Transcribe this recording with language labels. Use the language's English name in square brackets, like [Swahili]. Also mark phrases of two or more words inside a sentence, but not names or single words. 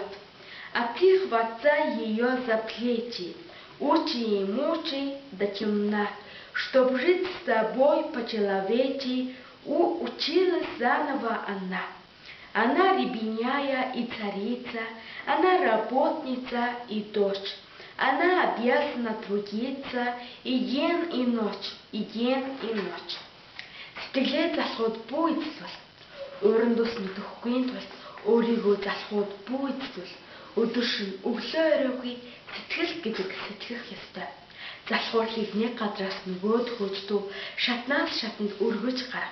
[Russian] А ты хватай ее за плечи, учи и мучай до темна, чтоб жить с тобой по-человечи, училась заново она. Она рябиняя и царица, она работница и дочь. Она обязана трудиться и день, и ночь, и день, и ночь. [Mongolian] Сэтгэлээ залхууд бүү эзэсвэл, уурын дус мэдэхгүй тул өөрийгөө залхууд бүү эзэсвэл, өдөр шөнө өглөө оройгүй сэтгэл гэдэг сэтгэх ёстой. Залхуурлыг нэг газраас нөгөөд хөөждөө шатнаас шатанд өргөж гарах.